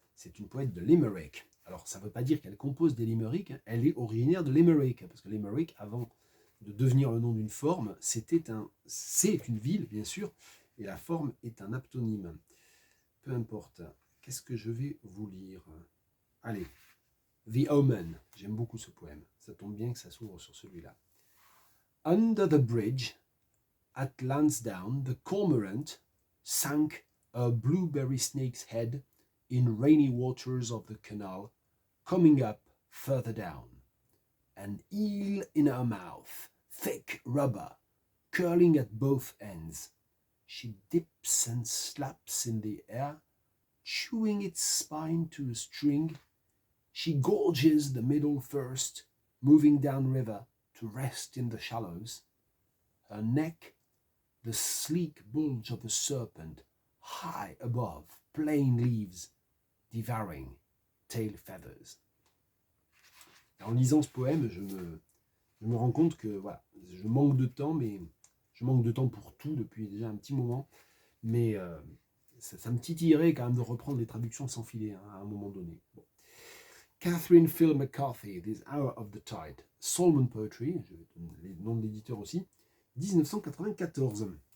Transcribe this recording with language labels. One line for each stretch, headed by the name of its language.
French: C'est une poète de Limerick. Alors, ça ne veut pas dire qu'elle compose des Limerick, elle est originaire de Limerick, parce que Limerick, avant de devenir le nom d'une forme, c'est une ville, bien sûr, et la forme est un aptonyme. Peu importe. Qu'est-ce que je vais vous lire? Allez, The Omen. J'aime beaucoup ce poème. Ça tombe bien que ça s'ouvre sur celui-là.
English: Under the bridge, at Lansdowne, the cormorant sank a blueberry snake's head in rainy waters of the canal, coming up further down. An eel in her mouth, thick rubber, curling at both ends. She dips and slaps in the air, chewing its spine to a string. She gorges the middle first, moving downriver to rest in the shallows. Her neck, the sleek bulge of a serpent, high above, plain leaves, devouring tail feathers.
French: En lisant ce poème, je me rends compte que voilà, je manque de temps, mais je manque de temps pour tout depuis déjà un petit moment. Mais ça me titillerait quand même de reprendre les traductions sans filet à un moment donné. Bon. Catherine Phil McCarthy, This Hour of the Tide, Solman Poetry, je vais donner les noms de l'éditeur aussi, 1994.